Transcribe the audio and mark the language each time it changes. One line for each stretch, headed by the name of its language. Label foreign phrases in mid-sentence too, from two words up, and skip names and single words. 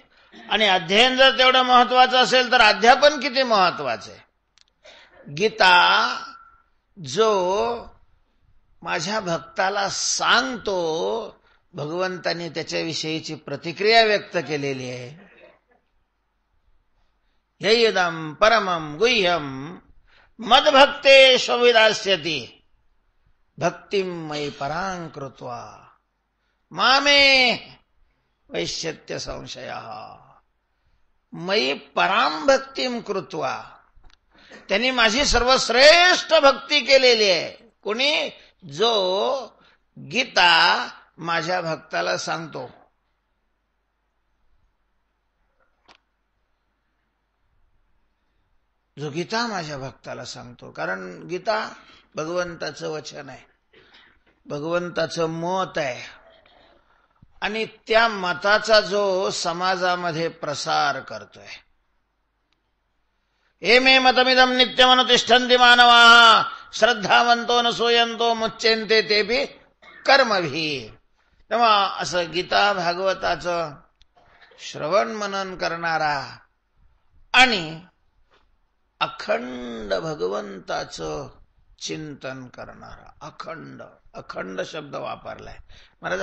Marathi: आणि अध्ययन जर तेवढं महत्वाचं असेल तर अध्यापन किती महत्वाचं आहे? गीता जो माझ्या भक्ताला सांगतो, भगवंतांनी त्याच्याविषयीची प्रतिक्रिया व्यक्त केलेली आहे.
Sanskrit: ययदं परमं गुह्यं मद्भक्तेष्वविदास्यति भक्तिं मयि परां कृत्वा मामे वैश्यत्य संशयः. मयि परां भक्तिं कृत्वा,
Marathi: त्यांनी माझी सर्वश्रेष्ठ भक्ती केलेली आहे. कोणी? जो गीता माझ्या भक्ताला सांगतो. जो गीता माझ्या भक्ताला सांगतो, कारण गीता भगवंताचं वचन आहे, भगवंताचं मत आहे. आणि त्या मताचा जो समाजामध्ये प्रसार करतोय.
Sanskrit: हे मे मतमिदं नित्यमनुतिष्ठन्ति मानवाः श्रद्धावंतो न सूयन्तो मुच्यन्ते तेपि कर्मभिः.
Marathi: तेव्हा असं गीता भागवताचं श्रवण मनन करणारा आणि अखंड भगवंताचं चिंतन करणारा. अखंड, अखंड शब्द वापरलाय महाराज.